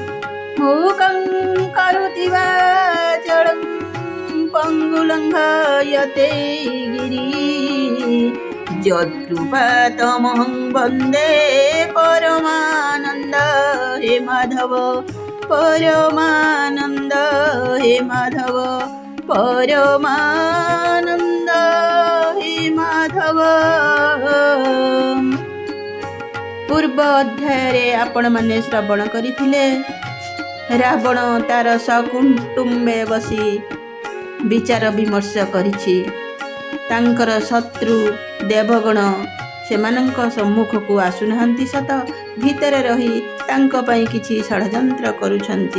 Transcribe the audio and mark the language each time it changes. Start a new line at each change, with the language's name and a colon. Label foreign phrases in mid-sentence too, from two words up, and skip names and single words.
Sanskrit: मूकं करोति वाचालं पङ्गुलङ्घयते गिरिं, यत्कृपातमहं वन्दे परमानन्द हे माधव परमानन्द हे माधव परमानन्द हे माधव।
Odia: ପୂର୍ବ ଅଧ୍ୟାୟ ଆପଣ ମାନେ ଶ୍ରବଣ କରିଥିଲେ ରାବଣ ତାର ସକୁଟୁମ୍ବେ ବସି ବିଚାର ବିମର୍ଶ କରିଛି। ତାଙ୍କର ଶତ୍ରୁ ଦେବଗଣ ସେମାନଙ୍କ ସମ୍ମୁଖ କୁ ଆସୁନାହାନ୍ତି ସତ, ଭିତର ରହି ତାଙ୍କ ପାଇଁ କିଛି ଷଡ଼ଯନ୍ତ୍ର କରୁଛନ୍ତି।